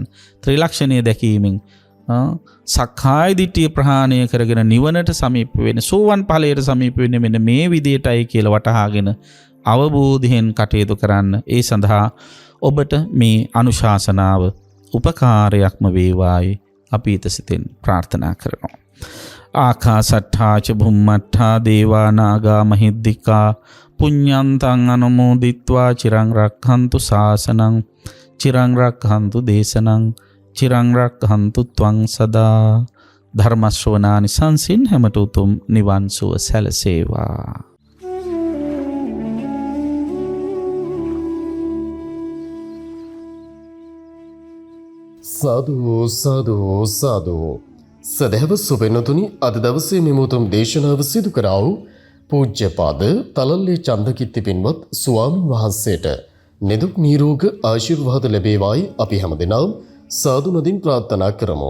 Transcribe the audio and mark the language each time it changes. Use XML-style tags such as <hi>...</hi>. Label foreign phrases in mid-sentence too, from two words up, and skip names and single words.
<si>ත්‍රිලක්ෂණීය දැකීමෙන් සක්කාය දිට්ඨිය ප්‍රහාණය කරගෙන නිවනට සමීප වෙන සෝවන් ඵලයට සමීප වෙන්නේ මෙන්න මේ විදිහටයි කියලා වටහාගෙන අවබෝධයෙන් කටයුතු කරන්න. ඒ සඳහා ඔබට මේ අනුශාසනාව උපකාරයක්ම වේවායි අපි සිතින් ප්‍රාර්ථනා කරනවා.</si> <pi>ආකාසට්ඨා ච භුම්මට්ඨා දේවා නාග මහිද්దికා පුඤ්ඤන්තං අනුමෝදිත්වා චිරං රක්ඛන්තු ශාසනං චිරං රක්ඛන්තු දේශනං චිරං රක්ඛන්තු ත්වං සදා.</pi> <si>ධර්ම ශ්‍රවණානි සංසින් හැමත උතුම් නිවන් සුව සැලසේවා. සාදු සාදු සාදු. සදහව සුබෙනතුනි, අද දවසේ මෙම උතුම් දේශනාව සිදු කරා වූ පූජ්‍යපාද තලල්ලේ චන්දකිත්ති පින්වත් ස්වාමීන් වහන්සේට නිදුක් නිරෝග ආශිර්වාද ලැබේවායි අපි හැමදෙනාම සාදු නදින් ප්‍රාර්ථනා කරමු.</si>